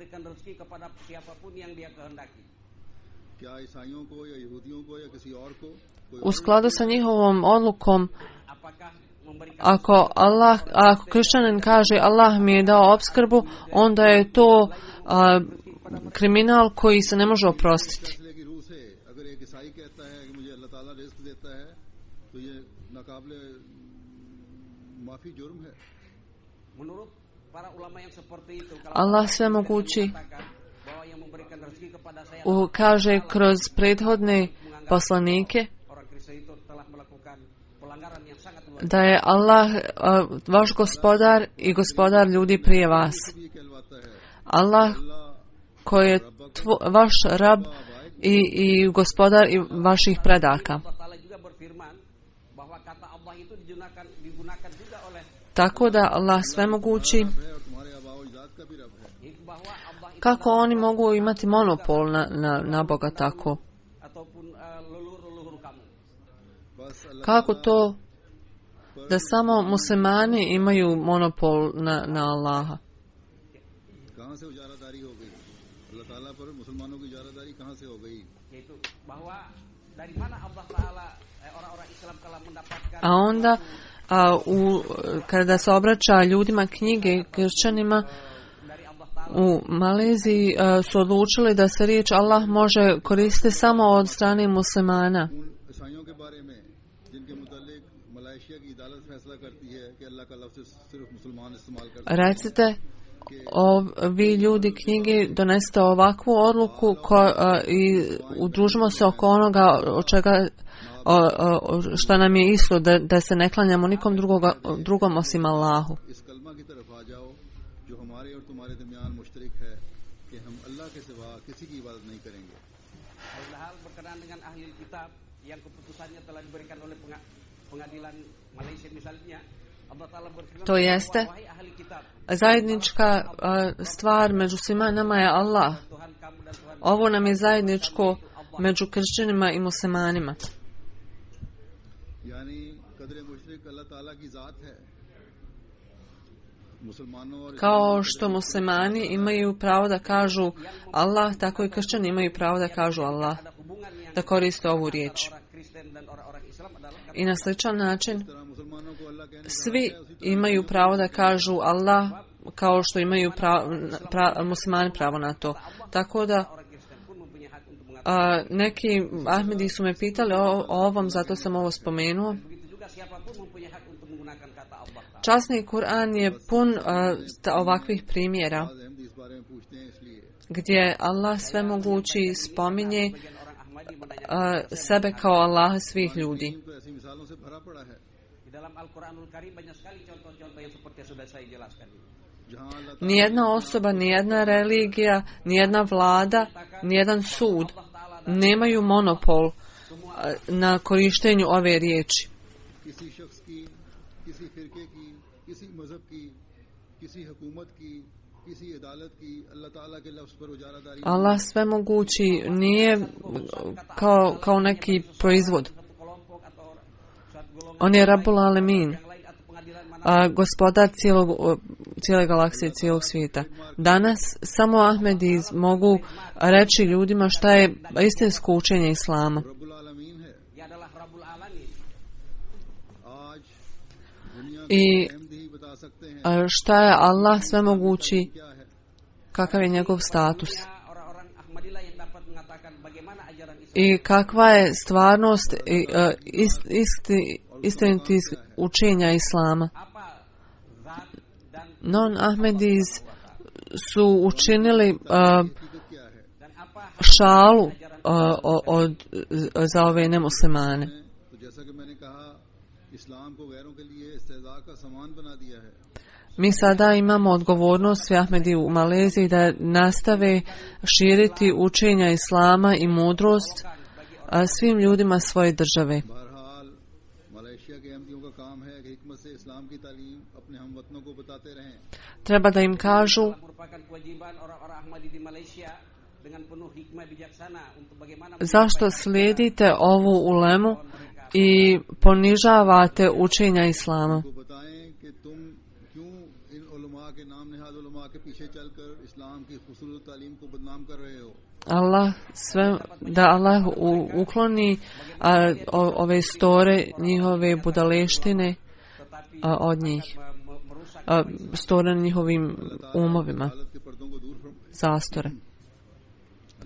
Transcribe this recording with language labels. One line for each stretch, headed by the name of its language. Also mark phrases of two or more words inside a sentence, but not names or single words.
Bosnian: U skladu sa njihovom odlukom, ako kršćanin kaže Allah mi je dao opskrbu, onda je to kriminal koji se ne može oprostiti.
Urdu: تعالیٰ رزق دیتا ہے تو یہ ناقابلِ معافی جرم ہے.
Indonesian: Menurut para ulama yang seperti itu, kalau
Bosnian: Allah svemogući
Indonesian: bahwa yang memberikan rezeki kepada saya
Bosnian: kaže kroz prethodne poslanike
Indonesian: orang Kristen itu telah melakukan pelanggaran yang sangat luar
Bosnian: da je Allah vaš gospodar i gospodar ljudi prije vas.
Urdu: یہ کہلواتا ہے
Bosnian: Allah koji je vaš rab i gospodar i vaših predaka.
Indonesian: Allah Ta'ala juga berfirman bahwa kata Allah itu digunakan juga oleh
Bosnian: Tako da Allah svemogući,
Urdu: ہے اور تمہارے آبا و اجداد کا بھی رب ہے.
Indonesian: bahwa Allah itu
Bosnian: kako oni mogu imati monopol na Boga tako?
Indonesian: ataupun leluhur kamu.
Urdu: بس اللہ
Bosnian: Kako to da samo muslimani imaju monopol na Allaha?
Urdu: کہاں سے اجارہ داری ہو گئی? اللہ تعالیٰ پر مسلمانوں کی اجارہ داری کہاں سے ہو گئی?
Indonesian: Yaitu bahwa dari mana Allah Ta'ala orang-orang Islam telah mendapatkan
Bosnian: A onda kada se obraća ljudima knjige, kršćanima,
Indonesian: dari Allah Ta'ala
Bosnian: u Maleziji su odlučili da se riječ Allah može koristiti samo od strane muslimana.
Urdu: ان عیسائیوں کے بارے میں جن کے متعلق ملائیشیا کی عدالت فیصلہ کرتی ہے کہ اللہ کا لفظ صرف مسلمان استعمال کر سکتے ہیں.
Bosnian: Recite, vi ljudi knjige donesite ovakvu odluku i udružimo se oko onoga od čega što nam je isto, da se ne klanjamo nikom drugom osim Allahu.
Urdu: اس کلمہ کی طرف آ جاؤ جو ہمارے اور تمہارے درمیان مشترک ہے کہ ہم اللہ کے سوا کسی کی عبادت نہیں کریں گے.
Indonesian: hal berkenaan dengan ahli kitab yang keputusannya telah diberikan oleh pengadilan Malaysia misalnya, Allah Ta'ala berfirman
Bosnian: To jeste,
Indonesian: wahai ahli kitab,
Bosnian: zajednička stvar među svima nama je Allah.
Indonesian: Tuhan kamu dan Tuhan
Bosnian: Ovo nam je zajedničko među kršćanima i muslimanima.
Urdu: یعنی قدر مشترک اللہ تعالیٰ کی ذات ہے. مسلمانوں اور
Bosnian: Kao što muslimani imaju pravo da kažu Allah, tako i kršćani imaju pravo da kažu Allah,
Indonesian: ada hubungan yang
Bosnian: da koriste ovu riječ.
Indonesian: orang Kristen dan orang Islam adalah
Bosnian: I na sličan način
Urdu: طرح مسلمانوں کو اللہ کہنے
Bosnian: svi imaju pravo da kažu Allah kao što imaju muslimani pravo na to. Tako da
Indonesian: orang Kristen pun mempunyai hak untuk mengatakan
Bosnian: neki Ahmedi su me pitali o ovom, zato sam ovo spomenuo.
Indonesian: begitu juga siapapun mempunyai hak untuk menggunakan kata Allah Ta'ala.
Bosnian: Časni Kur'an je pun ovakvih primjera
Urdu: بعد احمدی اس بارے میں پوچھتے ہیں اس لیے
Bosnian: gdje Allah svemogući spominje
Indonesian: Bagian orang Ahmadi menanyakan
Bosnian: sebe kao Allaha svih ljudi.
Urdu: تو ایسی مثالوں سے بھرا پڑا ہے
Indonesian: di dalam Al-Quranul Karim banyak sekali contoh-contoh yang seperti yang sudah saya jelaskan.
Urdu: جہاں اللہ
Bosnian: Nijedna osoba, nijedna religija, nijedna vlada, nijedan sud nemaju monopol na korištenju ove riječi.
Urdu: کسی شخص کی، کسی فرقے کی، کسی مذہب کی، کسی حکومت کی، کسی عدالت کی اللہ تعالیٰ کے لفظ پر اجارہ داری
Bosnian: Allah svemogući nije kao neki proizvod.
Indonesian: Satu kelompok atau suatu golongan
Bosnian: On je
Arabic: رب العالمين,
Indonesian: yang lain atau pengadilan mana
Bosnian: gospodar cijele galaksije, cijelog svijeta. Danas samo Ahmedis mogu reći ljudima šta je istinsko učenje Islama.
Arabic: رب العالمين
Urdu: ہے.
Indonesian: ia adalah
Arabic: رب العالمين.
Urdu: آج دنیا
Bosnian: I
Urdu: کو احمدی ہی بتا سکتے ہیں
Bosnian: šta je Allah svemogući,
Urdu: کیا ہے.
Bosnian: kakav je njegov status
Indonesian: Ya, orang-orang Ahmadillah yang dapat mengatakan bagaimana ajaran Islam
Bosnian: i kakva je stvarnost istinitih učenja Islama.
Indonesian: apa zat dan
Bosnian: Non-Ahmedis su učinili
Urdu: حقیقت کیا ہے.
Indonesian: dan apa
Bosnian: šalu za ove nemuslimane.
Urdu: تو جیسا کہ میں نے کہا اسلام کو غیروں کے لیے استہزا کا سامان بنا دیا ہے.
Bosnian: Mi sada imamo odgovornost, svi Ahmedi u Maleziji, da nastave širiti učenja Islama i mudrost svim ljudima svoje države.
Urdu: بہرحال ملائیشیا کے احمدیوں کا کام ہے کہ حکمت سے اسلام کی تعلیم اپنے ہم وطنوں کو بتاتے رہیں.
Bosnian: Treba da im kažu
Indonesian: merupakan kewajiban orang-orang Ahmadi di Malaysia dengan penuh hikmah bijaksana untuk bagaimana
Bosnian: zašto slijedite ovu ulemu i ponižavate učenja Islama.
Urdu: کو بتائیں کہ تم کیوں ان علما کے نام نہاد علما کے پیچھے چل کر اسلام کی خوبصورت تعلیم کو بدنام کر رہے ہو.
Bosnian: Da Allah ukloni ove store, njihove budaleštine od njih, store na njihovim umovima,
Urdu: حالت کے پردوں کو دور
Bosnian: zastore.